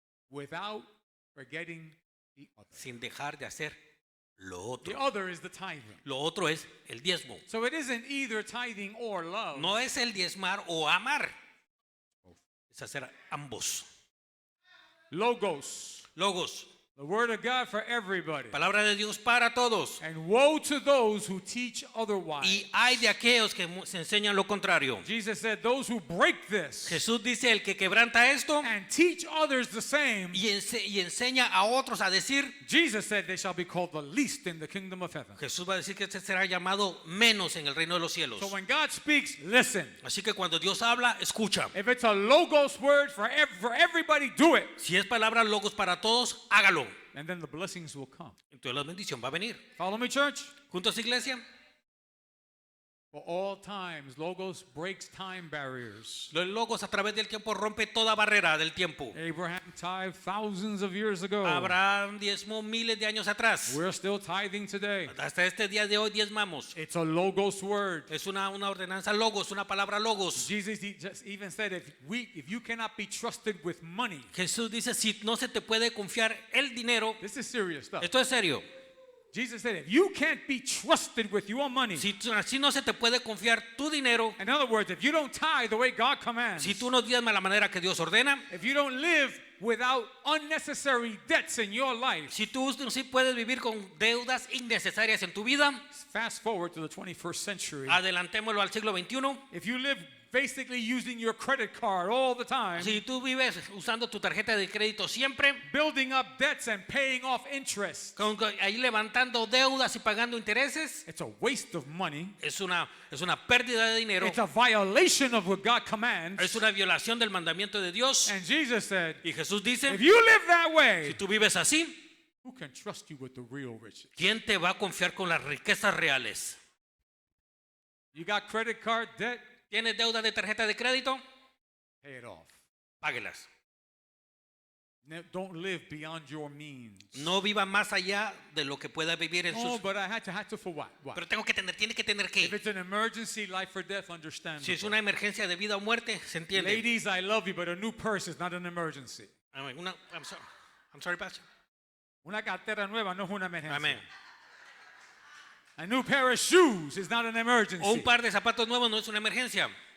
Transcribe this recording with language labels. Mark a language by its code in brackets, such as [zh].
[en] without forgetting the other. [es] sin dejar de hacer lo [en] The [es] otro. [en] other is the tithing. [es] Lo otro es el diezmo. [en] So it isn't either tithing or love. [es] No es el diezmar o amar, es hacer ambos. [en] Logos. [es] Logos. [en] The word of God for everybody. [es] Palabra de Dios para todos. [en] And woe to those who teach otherwise. [es] Y hay de aquellos que se enseñan lo contrario. [en] Jesus said, those who break this [es] Jesús dice, el que quebranta esto [en] and teach others the same, [es] y enseña a otros a decir, [en] Jesus said they shall be called the least in the kingdom of heaven. [es] Jesús va a decir que este será llamado menos en el reino de los cielos. [en] So when God speaks, listen. [es] Así que cuando Dios habla, escucha. [en] If it's a logos word for everybody, do it. [es] Si es palabra logos para todos, hágalo. [en] And then the blessings will come. [es] Entonces la bendición va a venir. [en] Follow me, church? [es] Juntos, iglesia. [en] For all times, logos breaks time barriers. [es] Los logos a través del tiempo rompe toda barrera del tiempo. [en] Abraham tithed thousands of years ago. [es] Abraham diezmó miles de años atrás. [en] We're still tithing today. [es] Hasta este día de hoy diezmamos. [en] It's a logos word. [es] Es una ordenanza logos, una palabra logos. [en] Jesus just even said, if you cannot be trusted with money, [es] Jesús dice, si no se te puede confiar el dinero, [en] this is serious stuff. [es] esto es serio. [en] Jesus said, if you can't be trusted with your money, [es] Si así no se te puede confiar tu dinero, [en] in other words, if you don't tithe the way God commands, [es] si tú no diezmas la manera que Dios ordena, [en] if you don't live without unnecessary debts in your life, [es] si tú sí puedes vivir con deudas innecesarias en tu vida, [en] fast forward to the 21st century. [es] adelantémoslo al siglo XXI. [en] If you live basically using your credit card all the time, [es] Si tú vives usando tu tarjeta de crédito siempre, [en] building up debts and paying off interest, [es] ahí levantando deudas y pagando intereses, [en] it's a waste of money. [es] es una pérdida de dinero, [en] It's a violation of what God commands. [es] es una violación del mandamiento de Dios. [en] And Jesus said, [es] Y Jesús dice, [en] if you live that [es] si [en] way, [es] tú vives así, [en] who can trust you with the real riches? [es] ¿quién te va a confiar con las riquezas reales? [en] You got credit card debt? [es] ¿Tienes deuda de tarjeta de crédito? [en] Pay it off. [es] Páguelas. [en] Don't live beyond your means. [es] No viva más allá de lo que pueda vivir en [en] Oh, [es] sus... [en] but I had to for what? What? [es] Pero tiene que tener [en] If [es] que... [en] it's an emergency, life or death, understand. [es] Si es una emergencia de vida o muerte, se entiende. [en] Ladies, I love you, but a new purse is not an emergency. Amén. I'm sorry, Pastor. [es] Una cartera nueva no es una emergencia. Amén. [en] A new pair of shoes is not an emergency. [es] O un par de zapatos nuevos no es una emergencia.